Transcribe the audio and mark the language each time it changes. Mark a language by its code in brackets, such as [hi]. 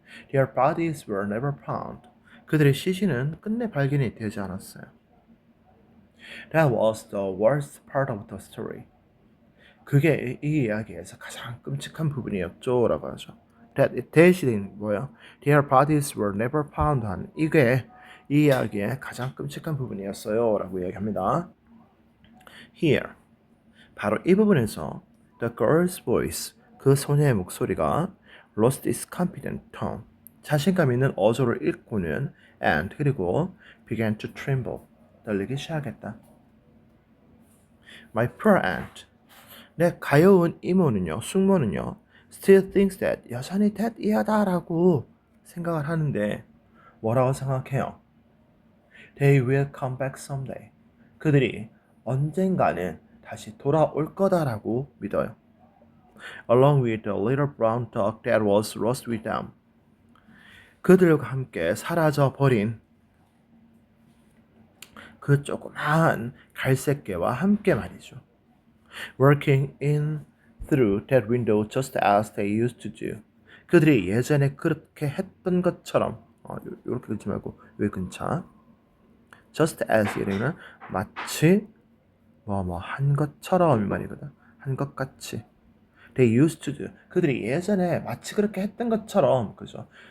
[en] Their bodies were never found. [ko] 그들의 시신은 끝내 발견이 되지 않았어요. [en] That was the worst part of the story. [ko] 그게 이 이야기에서 가장 끔찍한 부분이었죠 라고 하죠. 대신 뭐예요? [en] Their bodies were never found [ko] 한 이게 이 이야기의 가장 끔찍한 부분이었어요 라고 이야기합니다. [en] Here [ko] 바로 이 부분에서 [en] the girl's voice [ko] 그 소녀의 목소리가 [en] lost its confident tone [ko] 자신감 있는 어조를 잃고는 [en] and [ko] 그리고 [en] began to tremble [ko] 떨리기 시작했다. [en] My poor aunt [ko] 내 가여운 이모는요 숙모는요 [en] still thinks that [ko] 여전히 that 이하다라고 생각을 하는데 뭐라고 생각해요? [en] They will come back someday [ko] 그들이 언젠가는 다시 돌아올 거다라고 믿어요. [en] Along with the little brown dog that was lost with them. [ko] 그들과 함께 사라져 버린 그 조그마한 갈색 개와 함께 말이죠. [en] Working in through that window just as they used to do. [ko] 그들이 예전에 그렇게 했던 것처럼 이렇게 읽지 말고 왜 근처 [en] just as [ko] 이러면 마치 뭐 한 것처럼 이 말이거든. 한 것 같이. [en] They used to do. [ko] 그들이 예전에 마치 그렇게 했던 것처럼 그죠.